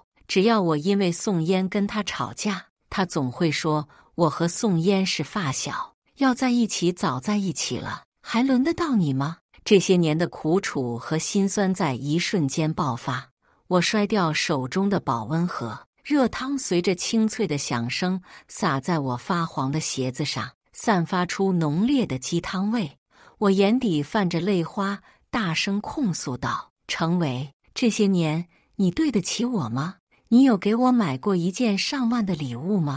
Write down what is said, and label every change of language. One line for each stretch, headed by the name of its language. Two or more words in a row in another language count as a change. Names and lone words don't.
Chinese: 只要我因為宋嫣跟他吵架，他總會說我和宋嫣是發小，要在一起早在一起了，還輪得到你嗎？這些年的苦楚和心酸在一瞬間爆發。我摔掉手中的保溫盒，熱湯隨着清脆的響聲灑在我發黃的鞋子上，散發出濃烈的雞湯味。我眼底泛着淚花，大聲控訴道：程維，這些年你對得起我嗎？你有給我買過一件上萬的禮物嗎？